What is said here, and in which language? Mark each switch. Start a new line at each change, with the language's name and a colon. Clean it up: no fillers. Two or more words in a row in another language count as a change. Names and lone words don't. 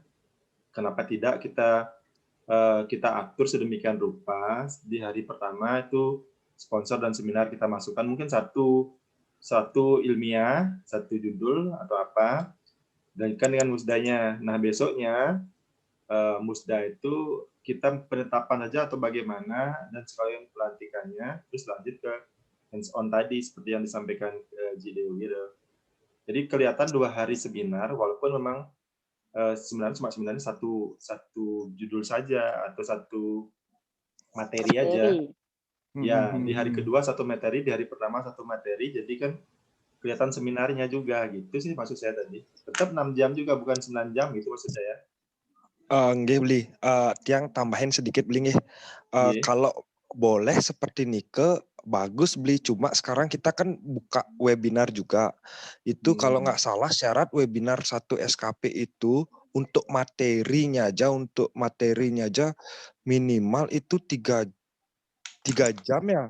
Indonesian: Kenapa tidak kita atur sedemikian rupa di hari pertama itu sponsor dan seminar kita masukkan mungkin satu ilmiah, satu judul atau apa, dan kan dengan musdanya. Nah besoknya musda itu kita penetapan aja atau bagaimana dan sekalian pelantikannya, terus lanjut ke
English: hands on
Indonesian: tadi seperti yang disampaikan Jidewo gitu. Jadi kelihatan 2 hari seminar walaupun memang sebenarnya cuma sebenarnya satu judul saja atau satu materi aja. Ya, di hari kedua satu materi, di hari pertama satu materi, jadi kan kelihatan seminarnya juga gitu sih maksud saya tadi. Tetap 6 jam juga bukan 9 jam gitu maksud saya.
Balinese: Nggih beli, tiang tambahin sedikit beli nggih.
Indonesian: Kalau boleh seperti Nike bagus beli, cuma sekarang kita kan buka webinar juga. Itu kalau nggak salah syarat webinar 1 SKP itu untuk materinya aja minimal itu 3 jam ya.